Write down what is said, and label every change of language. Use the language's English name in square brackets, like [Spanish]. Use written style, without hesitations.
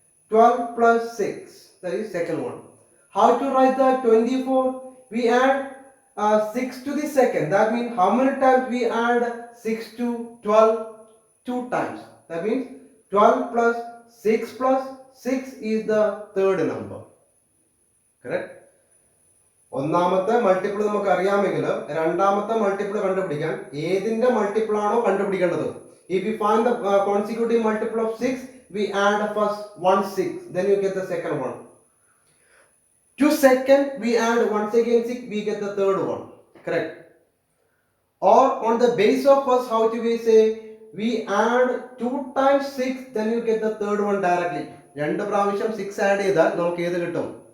[English] 12 plus 6. That is second one. How to write the 24? We add 6 to the second. That means how many times we add 6 to 12? 2 times. That means 12 plus 6 is the third number. Correct? [Malayalam] ഒന്നാമത്തെ multiple നമുക്ക് അറിയാമെങ്കിൽ രണ്ടാമത്തെ multiple കണ്ടുപിടിക്കാൻ ഏതിന്റെ multiple ആണോ കണ്ടുപിടിക്കേണ്ടത്. [English] If we find the consecutive multiple of 6, we add first 1 6, then you get the second one. To second, we add once again 6, we get the third one. Correct? Or on the base of first, how do we say? We add 2 times 6, then you get the third one directly. [Malayalam] രണ്ട് പ്രാവശ്യം 6 add ചെയ്താൽ നമുക്ക് ഏത് കിട്ടും?